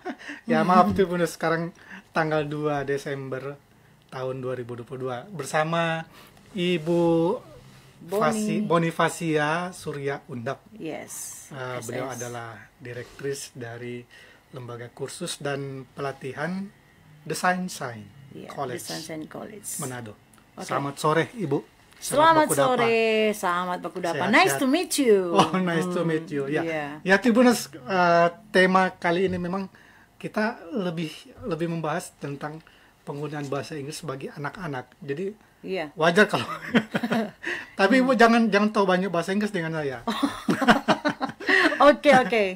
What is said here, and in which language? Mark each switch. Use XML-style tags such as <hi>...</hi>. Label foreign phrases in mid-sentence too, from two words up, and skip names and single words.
<id>Ya maaf Tribuners, sekarang tanggal 2 Desember tahun 2022 bersama Ibu Bonifasia Surya Undap. Yes. Beliau adalah direktris dari Lembaga Kursus dan Pelatihan The Sunshine College, The Sunshine College Manado. Okay. Selamat sore, Ibu. Selamat sore, selamat Bakudapa.</id> <en>Nice to meet you. Oh, nice to meet you.</en> <id>Ya, yeah. Ya Tribuners, tema kali ini memang kita lebih membahas tentang penggunaan bahasa Inggris bagi anak-anak. Jadi wajar kalau tapi Ibu jangan tahu banyak bahasa Inggris dengan saya. Oke.</id>